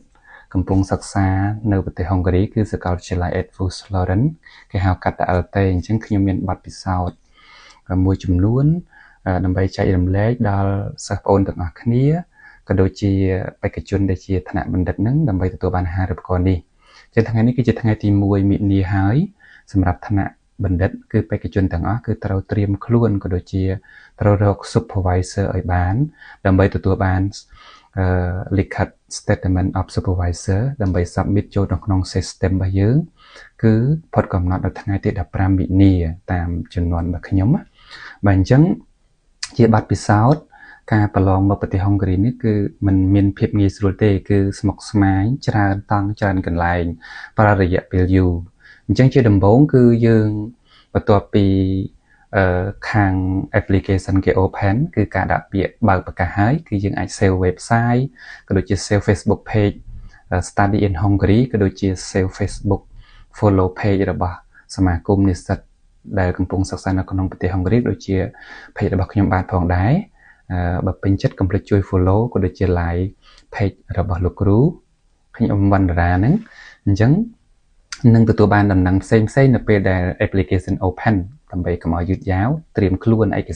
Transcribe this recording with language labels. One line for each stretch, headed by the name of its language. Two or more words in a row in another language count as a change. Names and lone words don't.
Khmer: កំពុងសិក្សានៅប្រទេសហុងគ្រីគឺសាកលវិទ្យាល័យ Edfus Lauren គេហៅកាត់ LT អញ្ចឹងខ្ញុំមានបទពិសោធន៍មួយចំនួនដើម្បីចែករំលែកដល់សិស្សប្អូនទាំងអស់គ្នាក៏ដូចជាបេក្ខជនដែលជាថ្នាក់បណ្ឌិតនឹងដើម្បីទទួលបានអាហារូបករណ៍នេះជាថ្ងៃនេះគឺជាថ្ងៃទី1មិនិនាហើយសម្រាប់ថ្នាក់ បណ្ឌិតគឺបេក្ខជនទាំងអស់គឺត្រូវត្រៀមខ្លួនក៏ដូចជាត្រូវរក supervisor ឲ្យបានដើម្បីទទួលបានលិខិត
English: statement of supervisor
Khmer: ដើម្បី submit ចូលនៅក្នុង system របស់យើងគឺផុតកំណត់នៅថ្ងៃទី15មិនិនាតាមចំនួនរបស់ខ្ញុំបាទអញ្ចឹងជាបទពិសោធន៍ការប្រឡងមកប្រទេសហុងគ្រីនេះគឺ มันមានភាពងាយស្រួលទេគឺស្មុគស្មាញច្រើនតង់ច្រើនកន្លែងប្រើរយៈពេលយូរអញ្ចឹងជាដំបូងគឺយើងបន្ទាប់ពីខាង application គេ open គឺការដាក់ពាក្យបើកប្រកាសហើយគឺយើងអាច
English: save website
Khmer: ក៏ដូចជា save
English: Facebook page study in Hungary
Khmer: ក៏ដូចជា
English: save Facebook follow page
Khmer: របស់សមាគមនិស្សិតដែលកំពុងសិក្សានៅក្នុងប្រទេសហុងគ្រីដូចជា page របស់ខ្ញុំបាទផងដែរបើពេញចិត្តកុំភ្លេចជួយ follow ក៏ដូចជា like page របស់លោកគ្រូខ្ញុំវណ្ណរាហ្នឹងអញ្ចឹងនឹងទទួលបានដំណឹងផ្សេងៗនៅពេលដែល
English: application open
Khmer: ដើម្បីកុំឲ្យយឺតយ៉ាវត្រៀមខ្លួនឯក